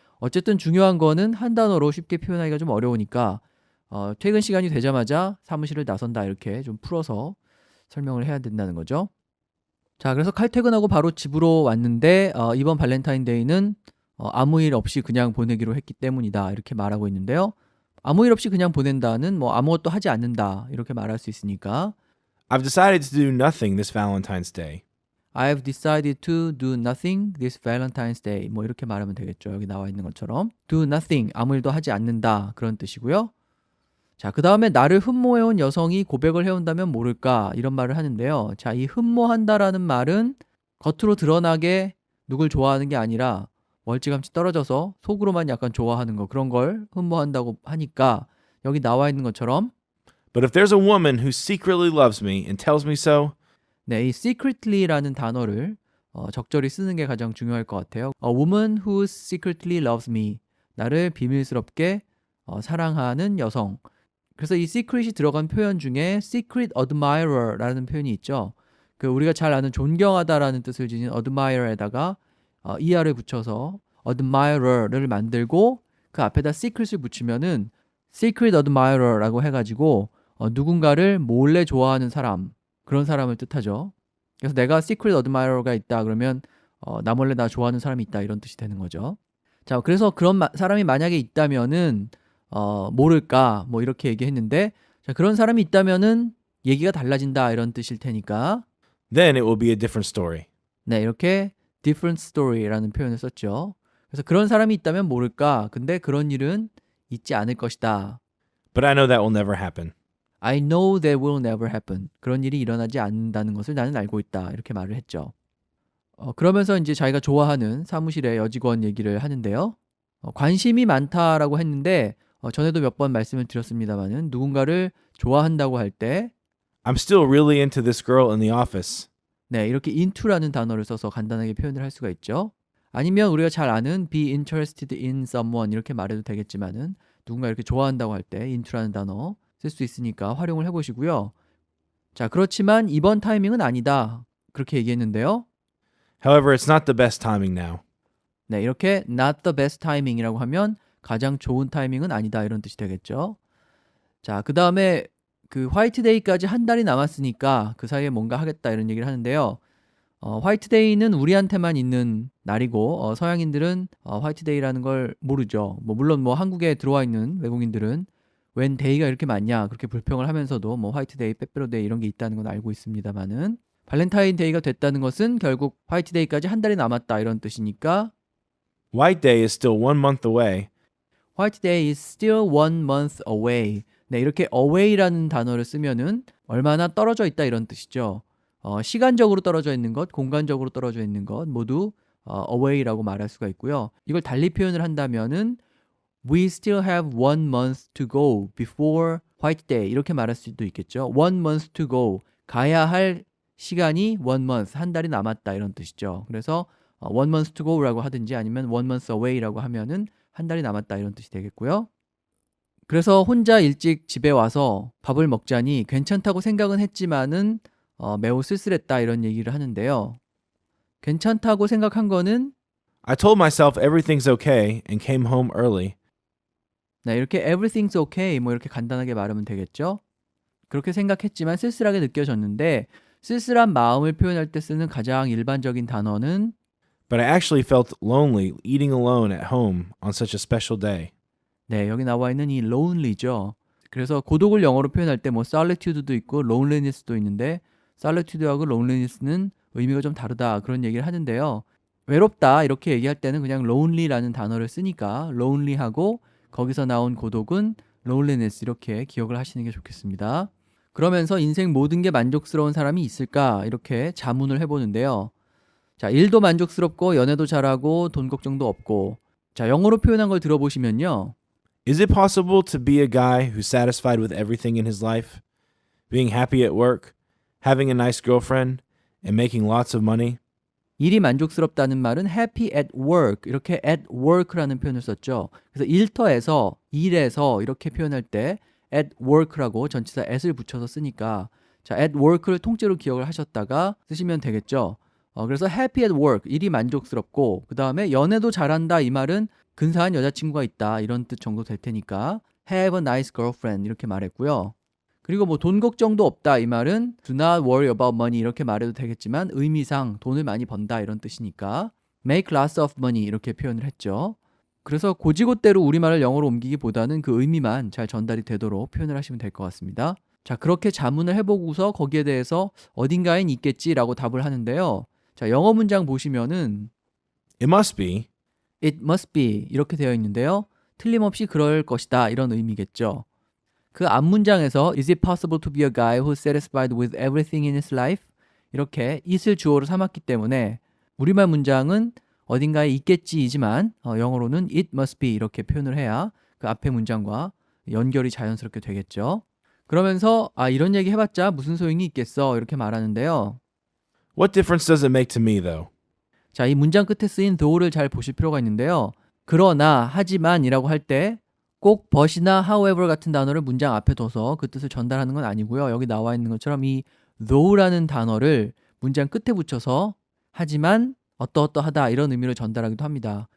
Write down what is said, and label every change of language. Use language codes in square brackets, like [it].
[ko] 어쨌든 중요한 거는 한 단어로 쉽게 표현하기가 좀 어려우니까 퇴근 시간이 되자마자 사무실을 나선다 이렇게 좀 풀어서 설명을 해야 된다는 거죠. 자, 그래서 칼퇴근하고 바로 집으로 왔는데 이번 발렌타인데이는 아무 일 없이 그냥 보내기로 했기 때문이다 이렇게 말하고 있는데요. 아무 일 없이 그냥 보낸다는 뭐 아무것도 하지 않는다 이렇게 말할 수 있으니까 [en] I've decided to do nothing this Valentine's Day. I've decided to do nothing this Valentine's Day. [ko] 뭐 이렇게 말하면 되겠죠. 여기 나와 있는 것처럼. [en] do nothing, [ko] 아무 일도 하지 않는다. 그런 뜻이고요. 자, 그 다음에 나를 흠모해온 여성이 고백을 해온다면 모를까 이런 말을 하는데요. 자, 이 흠모한다라는 말은 겉으로 드러나게 누굴 좋아하는 게 아니라 멀찌감치 떨어져서 속으로만 약간 좋아하는 거, 그런 걸 흠모한다고 하니까 여기 나와 있는 것처럼 [en] But if there's a woman who secretly loves me and tells me so, [ko] 네, 이 secretly라는 단어를 적절히 쓰는 게 가장 중요할 것 같아요. [en] A woman who secretly loves me. [ko] 나를 비밀스럽게 사랑하는 여성. 그래서 이 secret이 들어간 표현 중에 secret admirer라는 표현이 있죠. 그 우리가 잘 아는 존경하다라는 뜻을 지닌 admirer에다가 er을 붙여서 admirer를 만들고 그 앞에다 secret을 붙이면은 secret admirer라고 해가지고 누군가를 몰래 좋아하는 사람, 그런 사람을 뜻하죠. 그래서 내가 secret admirer가 있다 그러면 나 몰래 나 좋아하는 사람이 있다 이런 뜻이 되는 거죠. 자, 그래서 그런 사람이 만약에 있다면은 모를까 뭐 이렇게 얘기했는데, 자, 그런 사람이 있다면은 얘기가 달라진다 이런 뜻일 테니까 [en] then it will be a different story. [ko] 네, 이렇게 [en] different story [ko] 라는 표현을 썼죠. 그래서 그런 사람이 있다면 모를까, 근데 그런 일은 있지 않을 것이다. [en] But I know that will never happen. I know that will never happen. [ko] 그런 일이 일어나지 않는다는 것을 나는 알고 있다. 이렇게 말을 했죠. 그러면서 이제 자기가 좋아하는 사무실의 여직원 얘기를 하는데요. 관심이 많다라고 했는데 전에도 몇 번 말씀을 드렸습니다만은 누군가를 좋아한다고 할 때 [en] I'm still really into this girl in the office. [ko] 네, 이렇게 into라는 단어를 써서 간단하게 표현을 할 수가 있죠. 아니면 우리가 잘 아는 [en] be interested in someone [ko] 이렇게 말해도 되겠지만은 누군가 이렇게 좋아한다고 할 때 into라는 단어 쓸 수 있으니까 활용을 해보시고요. 자, 그렇지만 이번 타이밍은 아니다. 그렇게 얘기했는데요. [en] However, it's not the best timing now. [ko] 네, 이렇게 [en] not the best timing [ko] 이라고 하면 가장 좋은 타이밍은 아니다 이런 뜻이 되겠죠. 자, 그 다음에 그 화이트데이까지 한 달이 남았으니까 그 사이에 뭔가 하겠다 이런 얘기를 하는데요. 화이트데이는 우리한테만 있는 날이고 서양인들은 화이트데이라는 걸 모르죠. 물론 한국에 들어와 있는 외국인들은 웬 데이가 이렇게 많냐 그렇게 불평을 하면서도 화이트데이, 빼빼로데이 이런 게 있다는 건 알고 있습니다만은 발렌타인데이가 됐다는 것은 결국 화이트데이까지 한 달이 남았다 이런 뜻이니까 [en] White Day is still 1 month away. 화이트데이 is still 1 month away. [ko] 네, 이렇게 away라는 단어를 쓰면은 얼마나 떨어져 있다 이런 뜻이죠. 시간적으로 떨어져 있는 것, 공간적으로 떨어져 있는 것 모두 away라고 말할 수가 있고요. 이걸 달리 표현을 한다면은 [en] We still have 1 month to go before White Day [ko] 이렇게 말할 수도 있겠죠. [en] 1 month to go [ko] 가야 할 시간이 1 month 한 달이 남았다 이런 뜻이죠. 그래서 [en] 1 month to go [ko] 라고 하든지 아니면 [en] 1 month away [ko] 라고 하면은 한 달이 남았다 이런 뜻이 되겠고요. 그래서 혼자 일찍 집에 와서 밥을 먹자니 괜찮다고 생각은 했지만은 매우 쓸쓸했다 이런 얘기를 하는데요. 괜찮다고 생각한 거는 [en] I told myself everything's okay and came home early. [ko] 네, 이렇게 [en] everything's okay [ko] 이렇게 간단하게 말하면 되겠죠. 그렇게 생각했지만 쓸쓸하게 느껴졌는데 쓸쓸한 마음을 표현할 때 쓰는 가장 일반적인 단어는 [en] But I actually felt lonely eating alone at home on such a special day. [ko] 네, 여기 나와 있는 이 lonely죠. 그래서 고독을 영어로 표현할 때 solitude도 있고 loneliness도 있는데 solitude하고 loneliness는 의미가 좀 다르다 그런 얘기를 하는데요. 외롭다 이렇게 얘기할 때는 그냥 lonely라는 단어를 쓰니까 lonely하고 거기서 나온 고독은 loneliness 이렇게 기억을 하시는 게 좋겠습니다. 그러면서 인생 모든 게 만족스러운 사람이 있을까 이렇게 자문을 해보는데요. 자, 일도 만족스럽고 연애도 잘하고 돈 걱정도 없고 자, 영어로 표현한 걸 들어보시면요. [en] Is it possible to be a guy who's satisfied with everything in his life? Being happy at work, having a nice girlfriend, and making lots of money? [ko] 일이 만족스럽다는 말은 [en] happy at work [ko] 이렇게 at work라는 표현을 썼죠. 그래서 일터에서 일에서 이렇게 표현할 때 at work라고 전치사 at을 붙여서 쓰니까 자, at work를 통째로 기억을 하셨다가 쓰시면 되겠죠. 그래서 happy at work 일이 만족스럽고 그 다음에 연애도 잘한다 이 말은 근사한 여자친구가 있다 이런 뜻 정도 될 테니까 [en] have a nice girlfriend [ko] 이렇게 말했고요. 그리고 돈 걱정도 없다 이 말은 [en] do not worry about money [ko] 이렇게 말해도 되겠지만 의미상 돈을 많이 번다 이런 뜻이니까 [en] make lots of money [ko] 이렇게 표현을 했죠. 그래서 고지고대로 우리말을 영어로 옮기기보다는 그 의미만 잘 전달이 되도록 표현을 하시면 될 것 같습니다. 자, 그렇게 자문을 해보고서 거기에 대해서 어딘가엔 있겠지라고 답을 하는데요. 자, 영어 문장 보시면은 [en] It must be. it must be [ko] 이렇게 되어 있는데요. 틀림없이 그럴 것이다 이런 의미겠죠. 그 앞 문장에서 [en] is it possible to be a guy who's satisfied with everything in his life? [ko] 이렇게 it을 주어로 삼았기 때문에 우리말 문장은 어딘가에 있겠지이지만 영어로는 it must be 이렇게 표현을 해야 그 앞의 문장과 연결이 자연스럽게 되겠죠. 그러면서 이런 얘기 해봤자 무슨 소용이 있겠어 이렇게 말하는데요. [en] What difference does it make to me, though? [ko] 자, 이 문장 끝에 쓰인 though를 잘 보실 필요가 있는데요. 그러나, 하지만이라고 할 때 꼭 but이나 however 같은 단어를 문장 앞에 둬서 그 뜻을 전달하는 건 아니고요. 여기 나와 있는 것처럼 이 though라는 단어를 문장 끝에 붙여서 하지만 어떠어떠하다 이런 의미로 전달하기도 합니다.